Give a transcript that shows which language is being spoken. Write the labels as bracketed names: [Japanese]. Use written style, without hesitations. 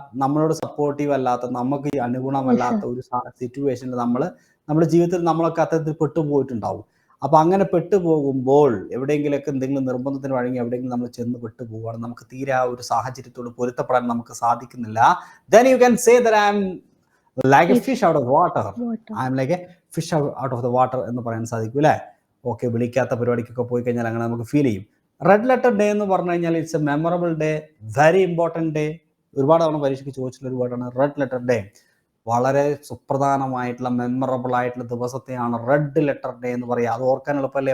[Malayalam] നമ്മളോട് സപ്പോർട്ടീവ് അല്ലാത്ത, നമുക്ക് അനുഗുണമല്ലാത്ത ഒരു സിറ്റുവേഷനിൽ നമ്മുടെ ജീവിതത്തിൽ നമ്മളൊക്കെ അത്തരത്തിൽ പെട്ടുപോയിട്ടുണ്ടാവും. അപ്പോൾ അങ്ങനെ പെട്ടുപോകുമ്പോൾ, എവിടെയെങ്കിലൊക്കെ എന്തെങ്കിലും നിർബന്ധത്തിന് വഴങ്ങി എവിടെയെങ്കിലും നമ്മൾ ചെന്ന് പെട്ടുപോവുകയാണ്, നമുക്ക് തീരെ ആ ഒരു സാഹചര്യത്തോട് പൊരുത്തപ്പെടാൻ നമുക്ക് സാധിക്കുന്നില്ല, [English] then you can say that I am like a fish out of water. I am like a fish out of the water [Malayalam] എന്ന് പറയാൻ സാധിക്കും, അല്ലേ? ഓക്കെ, വിളിക്കാത്ത പരിപാടിക്കൊക്കെ പോയി കഴിഞ്ഞാൽ അങ്ങനെ നമുക്ക് ഫീൽ ചെയ്യും. റെഡ് ലെറ്റർ ഡേ എന്ന് പറഞ്ഞു കഴിഞ്ഞാൽ [English] It's a memorable day, very important day. [Malayalam] ഒരുപാട് തവണ പരീക്ഷയ്ക്ക് ചോദിച്ചിട്ടുള്ള ഒരു വേർഡാണ് റെഡ് ലെറ്റർ ഡേ. വളരെ സുപ്രധാനമായിട്ടുള്ള മെമ്മറബിൾ ആയിട്ടുള്ള ദിവസത്തെയാണ് റെഡ് ലെറ്റർ ഡേ എന്ന് പറയുക. അത് ഓർക്കാൻ എളുപ്പമല്ലേ?